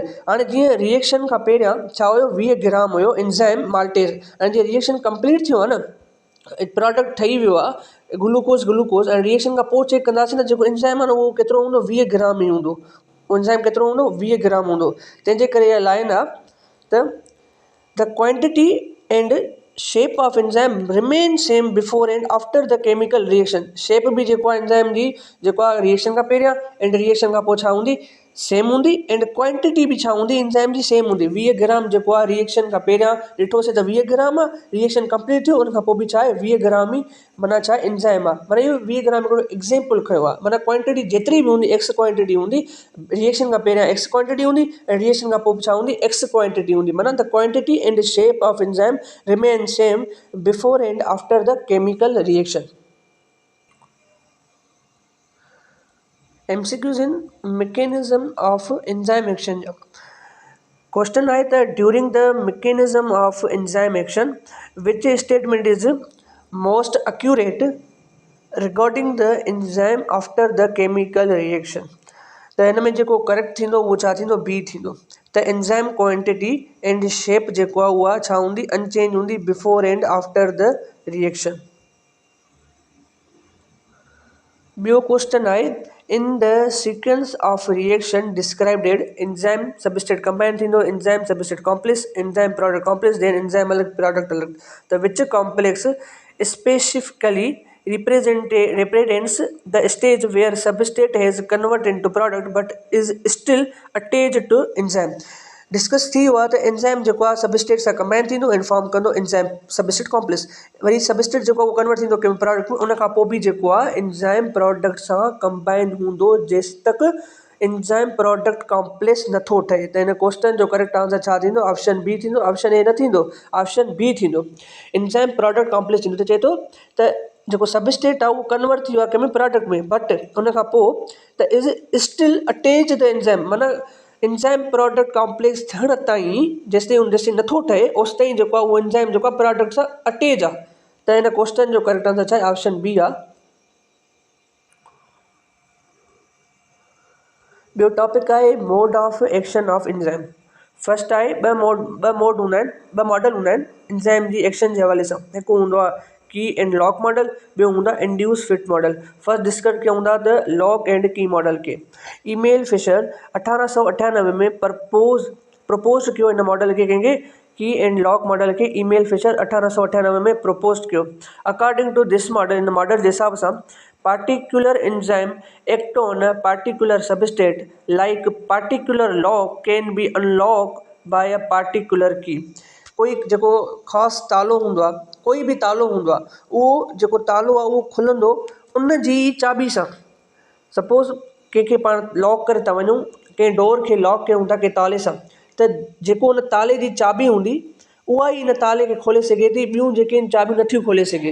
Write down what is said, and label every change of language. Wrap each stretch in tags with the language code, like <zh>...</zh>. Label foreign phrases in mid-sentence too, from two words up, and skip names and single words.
<sd>हाणे जीअं रिएक्शन खां पहिरियां छा हुयो 20 ग्राम हुयो</sd> <en>enzyme maltase.</en> <sd>ऐं जीअं</sd> <en>reaction complete</en> <sd>थियो आहे न प्रोडक्ट ठही वियो आहे ग्लूकोज़ ऐं रिएक्शन खां पोइ चेक कंदासीं न जेको एंजाइम आहे न उहो केतिरो हूंदो 20 ग्राम ई हूंदो। एंजाइम केतिरो हूंदो 20 ग्राम हूंदो। तंहिंजे करे इहा लाइन आहे त</sd> <en>the quantity and shape of enzyme remain same before and after the chemical reaction.</en> <sd>शेप बि जेको आहे एंजाइम जी जेको आहे रिएक्शन खां पहिरियां</sd> <en>and reaction</en> <sd>खां पोइ छा हूंदी सेम हूंदी</sd> <en>and quantity</en> <sd>बि छा हूंदी एंजाइम जी सेम हूंदी। 20 ग्राम जेको आहे रिएक्शन खां पहिरियां ॾिठोसीं त 20 ग्राम आहे, रिएक्शन कंप्लीट थियो उन खां पोइ बि छा आहे 20 ग्राम ई माना छा एंजाइम आहे। माना इहो 20 ग्राम हिकिड़ो एग्ज़ाम्पल खयो आहे। माना क्वांटिटी जेतिरी बि हूंदी</sd> <en>x quantity</en> <sd>हूंदी, रिएक्शन खां पहिरियां</sd> <en>x quantity</en> <sd>हूंदी ऐं रिएक्शन खां पोइ छा हूंदी</sd> <en>x quantity</en> <sd>हूंदी।</sd> <en>माना the quantity and shape of enzyme remain same before and after the chemical reaction। MCQs in mechanism of enzyme action। question</en> <sd>आहे त</sd> <en>during the mechanism of enzyme action which statement is most accurate regarding the enzyme after the chemical reaction.</en> <sd>त हिन में जेको करेक्ट थींदो उहो छा थींदो, बी थींदो। त</sd> <en>enzyme quantity and shape</en> <sd>जेको आहे उहा छा हूंदी, अनचेंज हूंदी</sd> <en>before and after the reaction. ॿियो question आहे in the sequence of reaction described enzyme substrate combine थींदो, enzyme substrate complex, enzyme product complex, then enzyme अलग product अलग। त which complex specifically represents the stage where substrate has converted into product but is still attached to enzyme।</en> <sd>डिस्कस थी हुआ त एंजाइम जेको आहे सबस्ट्रेट सां कंबाइन थींदो ऐं फॉर्म कंदो</sd> <en>enzyme substrate complex,</en> <sd>वरी सबस्ट्रेट जेको आहे उहो कन्वर्ट थींदो कंहिं प्रोडक्ट में, उन खां पोइ बि जेको आहे</sd> <en>enzyme product</en> <sd>सां कंबाइन हूंदो जेसि तक</sd> <en>enzyme product complex</en> <sd>नथो ठहे। त हिन क्वेश्चन जो</sd> <en>correct answer</en> <sd>छा थींदो,</sd> <en>option B</en> <sd>थींदो।</sd> <en>option A</en> <sd>न थींदो,</sd> <en>option B</en> <sd>थींदो,</sd> <en>enzyme product complex</en> <sd>थींदो। त चए थो त जेको सबस्ट्रेट आहे उहो कन्वर्ट थी वियो आहे कंहिंमें प्रोडक्ट में, बट उन खां पोइ त</sd> <en>is still attach the enzyme,</en> <sd>माना</sd> <en>enzyme product complex</en> <sd>थियण ताईं जेसिताईं नथो ठहे ओसि ताईं जेको आहे उहो एंजाइम जेको आहे प्रोडक्ट सां अटैच आहे। त हिन क्वेश्चन जो</sd> <en>correct answer</en> <sd>छा आहे,</sd> <en>option B</en> <sd>आहे। ॿियो टॉपिक आहे</sd> <en>mode of action of enzyme.</en> <sd>फर्स्ट आहे ॿ मोड हूंदा आहिनि, ॿ मॉडल हूंदा आहिनि एंजाइम जी एक्शन जे हवाले सां। हिकु हूंदो आहे</sd> <en>key and lock model,</en> <sd>ॿियो हूंदो आहे</sd> <en>induced fit model. first discuss</en> <sd>कयूं था त</sd> <en>lock and key model</en> <sd>खे। ईमेल फिशर 1898 में प्रपोज कयो हिन मॉडल खे, कंहिंखे,</sd> <en>key and lock model</en> <sd>खे ईमेल फिशर 1898 में प्रपोज कयो।</sd> <en>according to this model,</en> <sd>इन मॉडल जे हिसाब सां</sd> <en>particular enzyme act on a particular substrate like particular lock can be unlocked by a particular key।</en> <sd>कोई जेको ख़ासि तालो हूंदो आहे, कोई बि तालो हूंदो आहे, उहो जेको तालो आहे उहो खुलंदो उन जी चाबी सां। सपोज़ कंहिंखे पाण लॉक करे था वञूं, कंहिं डोर खे लॉक कयूं था कंहिं ताले सां, त जेको उन ताले जी चाबी हूंदी उहा ई इन ताले खे खोले सघे थी, ॿियूं जेके आहिनि चाबियूं नथियूं खोले सघे।</sd>